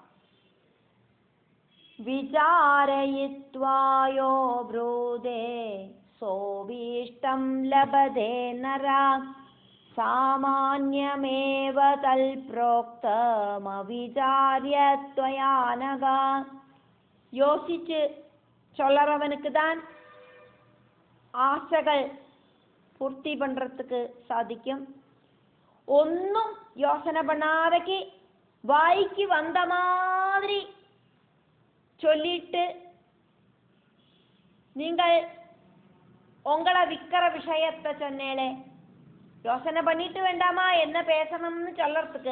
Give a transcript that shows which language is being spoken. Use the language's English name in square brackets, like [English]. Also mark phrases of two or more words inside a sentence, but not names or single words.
[Sanskrit] വിചാരയിത്വായോ ബ്രൂദേ സോഭീഷ്ടം ലഭതേ നര. സാമാന്യമേവ തൽ പ്രോക്തം അവിചാര്യ ത്വയാ അനഘ. [Tamil] யோசிச்சு சொல்லறவனுக்கு தான் ஆசைகள் பூர்த்தி பண்றதுக்கு சாதிக்கும். ஒன்னும் யோசனை பண்ணாதக்கு வாய்க்கு வந்த மாதிரி சொல்லிட்டு நீங்கள் உங்களை விக்கிற விஷயத்தை சொன்னேளே, யோசனை பண்ணிட்டு வேண்டாமா என்ன பேசணும்னு சொல்லறதுக்கு?